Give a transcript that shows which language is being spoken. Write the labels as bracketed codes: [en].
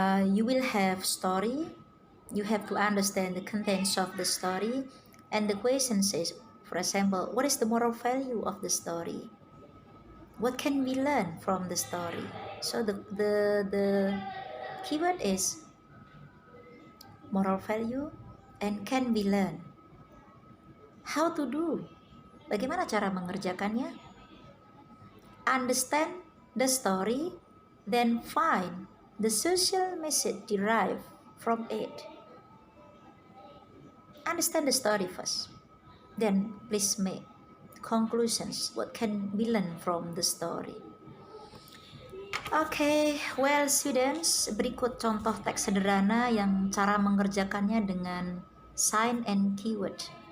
[en] You will have story. You have to understand the contents of the story, and the question says, for example, what is the moral value of the story? What can we learn from the story? So the keyword is moral value and can we learn. How to do? [id] Bagaimana cara mengerjakannya? [en] Understand the story, then find the social message derived from it. Understand the story first, then please make conclusions. What can we learn from the story? Okay, well students, [id] berikut contoh teks sederhana yang cara mengerjakannya dengan [en] sign and keyword.